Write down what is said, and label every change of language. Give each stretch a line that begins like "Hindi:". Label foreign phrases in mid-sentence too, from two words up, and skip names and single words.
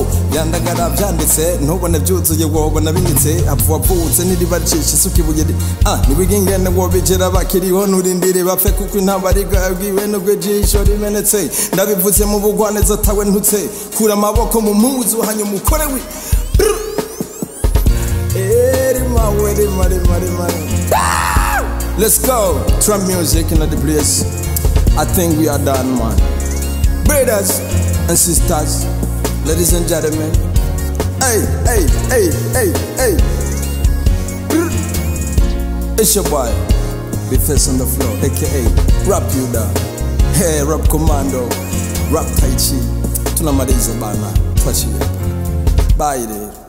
Rundi: yandagara vyanditse ntubone vyuzuye wobona binitse wavutse niribacisha isuka ibuye nibigingene wobigera bakiriho nurindire bapfe kuko intabariga yabwiwe nubwo ijisho rimenetse ndabivuze mu bugwaneza tawe ntutse kura amaboko mu mpuzu hanyuma ukore wi
English: let's go trap music in the place. I think we are done, man. Brothers and sisters, ladies and gentlemen, hey, hey, hey, hey, hey. It's your boy, Big Face on the floor, a.k.a.
Swahili: Rap Yuddah, hey, Rap Commando, Rap Tai Chi, tunamaliza bana, tuachie.
English: Bye.